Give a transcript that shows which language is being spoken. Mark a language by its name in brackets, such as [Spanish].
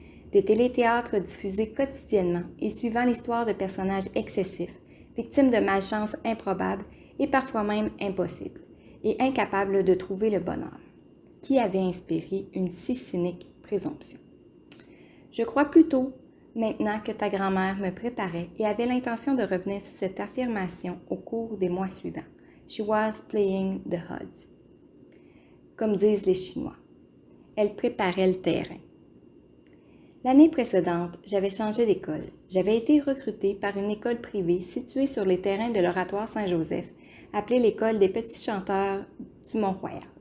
[French] Des téléthéâtres diffusés quotidiennement et suivant l'histoire de personnages excessifs, victimes de malchance improbables et parfois même impossibles, et incapables de trouver le bonheur, qui avait inspiré une si cynique présomption. Je crois plutôt maintenant que ta grand-mère me préparait et avait l'intention de revenir sur cette affirmation au cours des mois suivants. [English] She was playing the odds. [French] Comme disent les Chinois. Elle préparait le terrain. L'année précédente, j'avais changé d'école. J'avais été recrutée par une école privée située sur les terrains de l'Oratoire Saint-Joseph, appelée l'École des petits chanteurs du Mont-Royal.